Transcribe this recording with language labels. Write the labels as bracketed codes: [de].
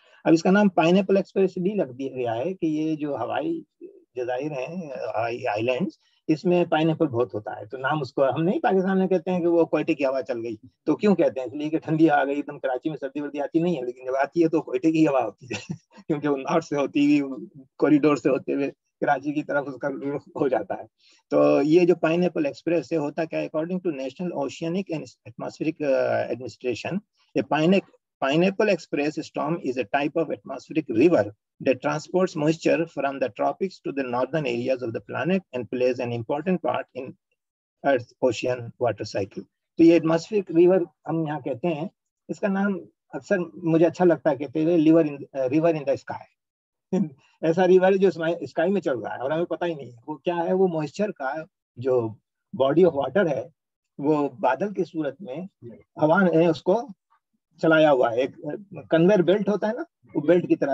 [ur] اب اس کا نام پائنیپل ایکسپریس بھی لگ دیا گیا ہے کہ یہ جو ہوائی جزائر ہیں، آئی لینڈز، اس میں پائنیپل بہت ہوتا ہے. تو نام اس کو ہم نہیں پاکستان میں کہتے ہیں کہ وہ کوئٹے کی ہوا چل گئی. تو کیوں کہتے ہیں؟ اس لیے کہ ٹھنڈی آ گئی. ایک دم کراچی میں سردی وردی آتی نہیں ہے، لیکن جب آتی ہے تو کوئٹے کی ہوا ہوتی ہے کیونکہ وہ نارتھ سے ہوتی ہوئی کوریڈور سے ہوتے ہوئے کراچی کی طرف اس کا رخ ہو جاتا ہے. تو یہ جو پائنیپل ایکسپریس سے ہوتا کیا، [en] According to national oceanic and atmospheric administration, pineapple express storm is a type of atmospheric river that transports moisture from the tropics to the northern areas of the planet and plays an important part in Earth's ocean water cycle. [ur] تو یہ atmospheric river ہم یہاں کہتے ہیں. اس کا نام اکثر مجھے اچھا لگتا ہے کہتے ہوئے ریور ان دا اسکائی. ایسا ریور جو اسکائی میں چل رہا ہے اور ہمیں پتہ ہی نہیں ہے وہ کیا ہے. وہ موئسچر کا جو باڈی آف واٹر ہے، وہ بادل کی صورت میں ہوا نے اس کو چلایا ہوا ہے. ایک کنویئر بیلٹ ہوتا ہے نا، وہ بیلٹ کی طرح.